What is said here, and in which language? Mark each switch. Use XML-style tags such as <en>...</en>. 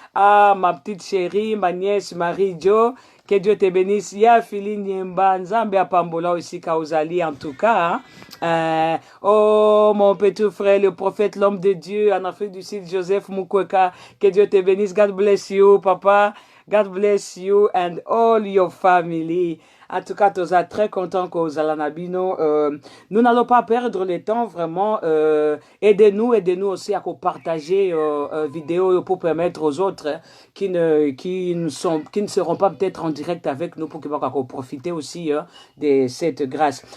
<fr>Ah, ma petite chérie, ma nièce Marie-Jo, que Dieu te bénisse.</fr> <ln>Ya Fili Niemba, Nzambe Apambola</ln> <fr>aussi</fr> <ln>Kauzali</ln> <fr>en tout cas. Hein. Oh, mon petit frère, le prophète, l'homme de Dieu en Afrique du Sud, Joseph Mukweka, que Dieu te bénisse.</fr> <en>God bless you, papa. God bless you and all your family.</en> <fr>En tout cas, nous sommes très contents que vous allez nabino. Nous n'allons pas perdre le temps, vraiment. Aidez-nous aussi à partager vidéo pour permettre aux autres qui ne seront pas peut-être en direct avec nous pour qu'ils puissent profiter aussi de cette grâce.</fr>